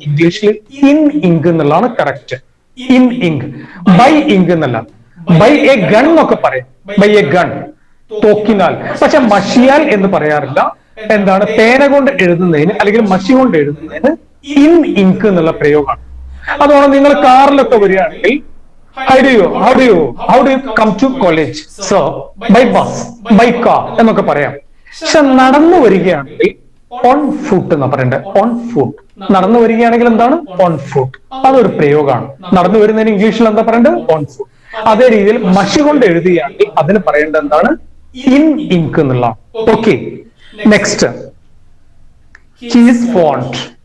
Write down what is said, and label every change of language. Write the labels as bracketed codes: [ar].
[ml] ഇംഗ്ലീഷിൽ in ink എന്നുള്ളതാണ് correct. In ink, by ink എന്നല്ല. ബൈ എ ഗൺ എന്നൊക്കെ പറയും. By A gun, തോക്കിനാൽ. പക്ഷെ മഷിയാൽ എന്ന് പറയാറില്ല. എന്താണ്? പേന കൊണ്ട് എഴുതുന്നതിന് അല്ലെങ്കിൽ മഷി കൊണ്ട് എഴുതുന്നതിന് ഇൻ ഇങ്ക് എന്നുള്ള പ്രയോഗമാണ്. അതുകൊണ്ട് നിങ്ങൾ കാറിലൊക്കെ വരികയാണെങ്കിൽ [en] how do you come to college? So by bus, by car [ml] എന്നൊക്കെ പറയാം. പക്ഷെ നടന്നു വരികയാണെങ്കിൽ ഓൺ ഫുട്ട് എന്ന് പറയണ്ടത്. On foot. നടന്നു വരികയാണെങ്കിൽ എന്താണ്? On foot. അതൊരു പ്രയോഗമാണ്. നടന്നു വരുന്നതിന് ഇംഗ്ലീഷിൽ എന്താ പറയേണ്ടത്? On foot. അതേ രീതിയിൽ മഷി കൊണ്ട് എഴുതുകയാണെങ്കിൽ അതിന് പറയേണ്ടത് എന്താണ്? ഇൻ ഇങ്ക് എന്നുള്ള. Okay, next, he's font.